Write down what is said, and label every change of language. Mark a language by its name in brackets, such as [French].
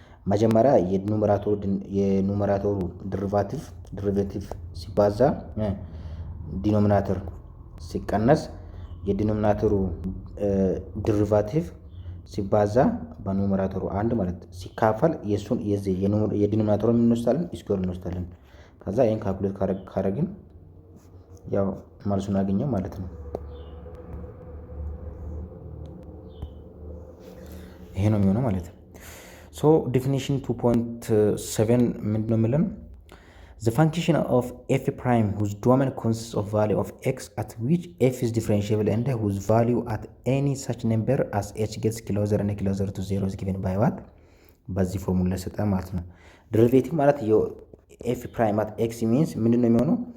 [Amharic] መጀመሪያ የኑሜራቶሩ ድሪቬቲቭ ሲባዛ ዲኖሚናተር ሲቀነስ የዲኖሚናተሩ ድሪቬቲቭ ሲባዛ በኑሜራተሩ አንድ ማለት ሲካፈል የሱን የዲኖሚናተሩን እንወስዳለን ስኩዌር እንወስዳለን። ከዛ ይሄን ካልኩሌት ካረግን ያው መልሱን አገኘው ማለት ነው። ይሄ ነው የሚሆነው ማለት ነው። ሶ ዲፊኒሽን 2.7 ምንድን ነው የሚለን? [English] The function of f prime whose domain consists of value of x at which f is differentiable and whose value at any such number as h gets closer and closer to 0 is given by what? [Amharic] በዚህ ፎርሙላ ሰጠ ማለት ነው። ዴሪቬቲቭ ማለት [English] f prime at x means [Amharic] ምንድን ነው የሚሆነው?